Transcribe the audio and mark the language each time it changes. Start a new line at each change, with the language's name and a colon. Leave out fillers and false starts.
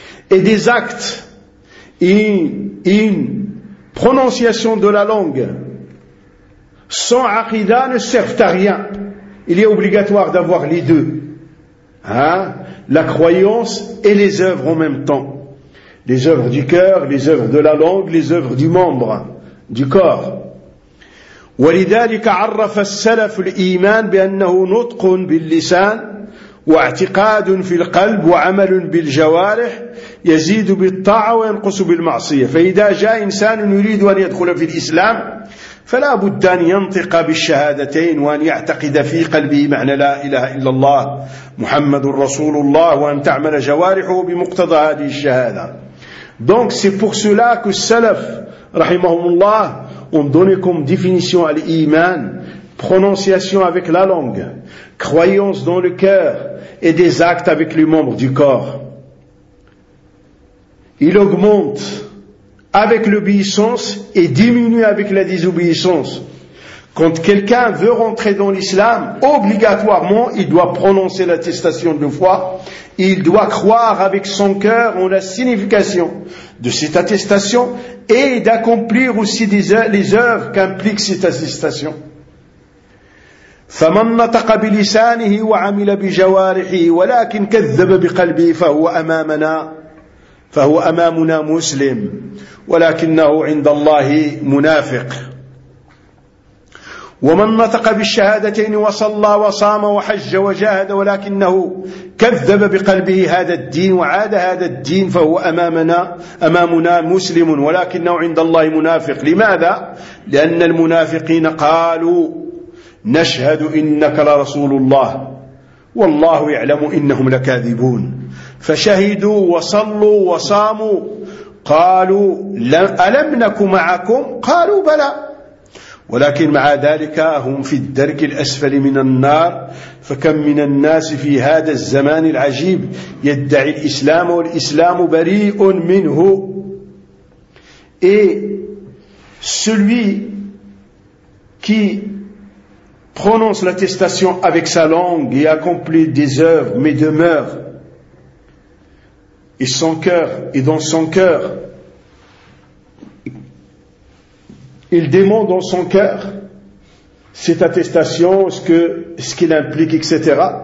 French: Et des actes et une prononciation de la langue sans aqida ne servent à rien. Il est obligatoire d'avoir les deux. Hein? La croyance et les œuvres en même temps. Les œuvres du cœur, les œuvres de la langue, les œuvres du membre, du corps.
Arabic: ولذلك عرف السلف الإيمان بأنه نطق باللسان واعتقاد في القلب وعمل بالجوارح يزيد بالطاعة وينقص بالمعصية. فإذا جاء إنسان يريد أن يدخل في الإسلام فلا بد أن ينطق بالشهادتين وأن يعتقد في قلبه معنى لا إله إلا الله محمد رسول الله وأن تعمل جوارحه بمقتضى هذه الشهادة.
French: Donc c'est pour cela que
Arabic: السلف رحمهم الله
French: ont donné comme définition à l'iman, prononciation avec la langue, croyance dans le cœur et des actes avec les membres du corps. Il augmente avec l'obéissance et diminue avec la désobéissance. Quand quelqu'un veut rentrer dans l'islam, obligatoirement il doit prononcer l'attestation de foi, il doit croire avec son cœur en la signification de cette attestation et d'accomplir aussi les œuvres qu'implique cette attestation.
Arabic: فمن نطق بلسانه وعمل بجوارحه ولكن كذب بقلبه فهو أمامنا مسلم ولكنه عند الله منافق. ومن نطق بالشهادتين وصلى وصام وحج وجاهد ولكنه كذب بقلبه هذا الدين وعاد هذا الدين فهو أمامنا مسلم ولكنه عند الله منافق. لماذا؟ لأن المنافقين قالوا نشهد إنك لرسول الله والله يعلم إنهم لكاذبون. فشهدوا وصلوا وصاموا قالوا ألم نك معكم؟ قالوا بلى. ولكن مع ذلك هم في الدرك الأسفل من النار. فكم من الناس في هذا الزمان العجيب يدعي الإسلام والإسلام بريء منه.
French: Et celui qui prononce l'attestation avec sa langue et accomplit des œuvres mais demeure et son cœur et dans son cœur il dément dans son cœur cette attestation, ce qu'il implique, etc.